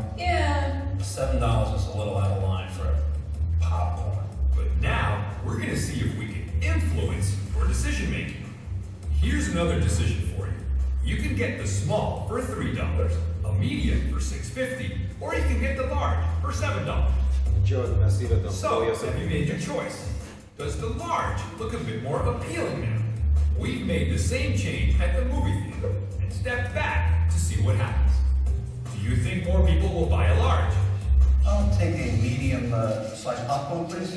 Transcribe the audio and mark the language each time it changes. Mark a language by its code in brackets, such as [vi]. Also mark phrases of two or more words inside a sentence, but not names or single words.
[en] Yeah, $7 is a little out of line for popcorn. But now, we're gonna see if we can influence your decision making. Here's another decision for you. You can get the small for $3, a medium for $6.50, or you can get the large for $7. [lt] Čia mes įvedam [en] So, [lt] naujas [en] have you made your [lt] aplinkybes. [en] choice? Does the large look a bit more appealing now? We've made the same change at the movie theater and stepped back to see what happens. Do you think more people will buy a large? I'll take a medium sliced popcorn, please.